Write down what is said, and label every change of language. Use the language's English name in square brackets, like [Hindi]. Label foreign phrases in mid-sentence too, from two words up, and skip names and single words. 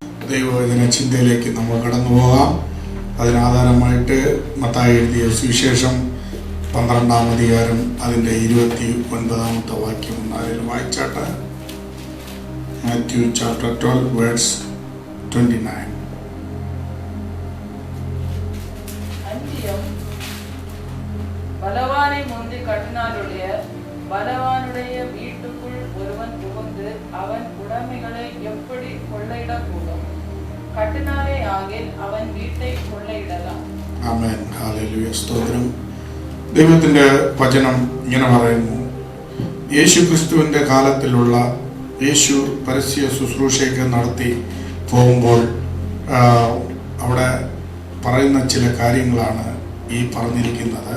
[Malayalam] ദൈവവചന ചിന്തയിലേക്ക് നമ്മൾ കടന്നു പോകാം. അതിനാധാരമായിട്ട് മത്തായി എഴുതിയ സുവിശേഷം 12-ാം അധികാരം അതിൻ്റെ 29-ാമത്തെ വാക്യം അതിൽ വായിച്ചാട്ട്. [English] Matthew chapter 12 verse 29. [Tamil] பலவானை முந்தி கட்டினாருடைய பலவானுடைய வீட்டுக்குள் ஒருவன் புகுந்து அவன் உடைமைகளை எப்படி கொள்ளையிடக்கூடும்? கட்டினாரே ஆகில் அவன் வீட்டை கொள்ளையிடலாம். [Malayalam] ആമേൻ. ഹല്ലേലൂയ. സ്തോത്രം. ദൈവത്തിൻ്റെ വചനം ഇങ്ങനെ പറയുന്നു. യേശു ക്രിസ്തുവിൻ്റെ കാലത്തിലുള്ള യേശു പരസ്യ ശുശ്രൂഷയൊക്കെ നടത്തി പോകുമ്പോൾ അവിടെ പറയുന്ന ചില കാര്യങ്ങളാണ് ഈ പറഞ്ഞിരിക്കുന്നത്.